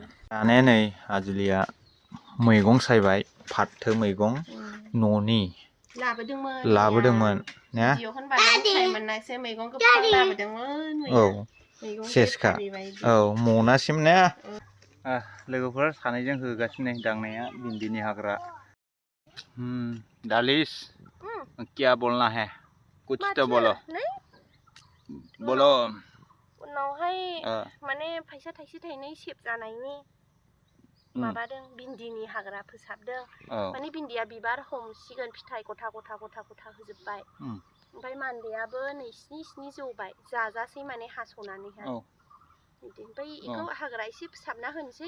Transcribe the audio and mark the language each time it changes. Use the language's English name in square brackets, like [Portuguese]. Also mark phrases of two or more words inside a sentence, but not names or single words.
[Bodo] दाने नै आजुलिया मैगं सायबाय फाथो मैगं न'नि लाबोदोंमोन ने औ सेसखा औ मनासिम ने लोगोफोर सानैजों होगासिनो दांनाया भिन्दिनि हाग्रा दालिस [Hindi] क्या बोलना है कुछ तो बोलो [Bodo] उनावहाय माने फैसा थाइसे थाइनै सेभ जानायनि माबादों भिन्दिनि हाग्रा फोसाबदों माने भिन्दिया बिबार हमसिगोन फिथाइ गथा गथा गथा गथा होजोबबाय ओमफ्राय मान्देयाबो नै स्नि जौबाय जाजासै माने हास'नानैहाय ओमफ्राय बेखौ हाग्रा एसे फोसाबना होनोसै